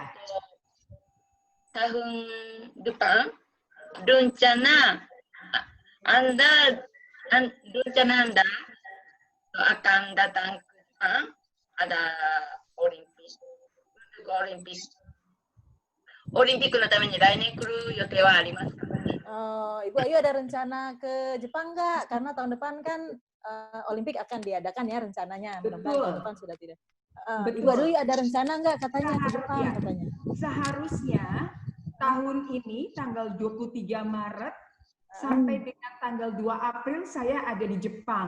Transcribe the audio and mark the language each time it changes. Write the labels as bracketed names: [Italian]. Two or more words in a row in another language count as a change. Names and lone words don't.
[Indonesian] tahun depan, rencana Anda akan datang ke Jepang, ada Olimpik [Japanese] のために来年来る予定はありますか？ [Indonesian] Ibu Ayu ada rencana ke Jepang nggak? Karena tahun depan kan Olimpik akan diadakan ya rencananya. Mudah-mudahan tahun depan sudah tidak. Ibu Ayu ada rencana nggak katanya ke Jepang katanya? Seharusnya tahun ini tanggal 23 Maret sampai dengan tanggal 2 April saya ada di Jepang.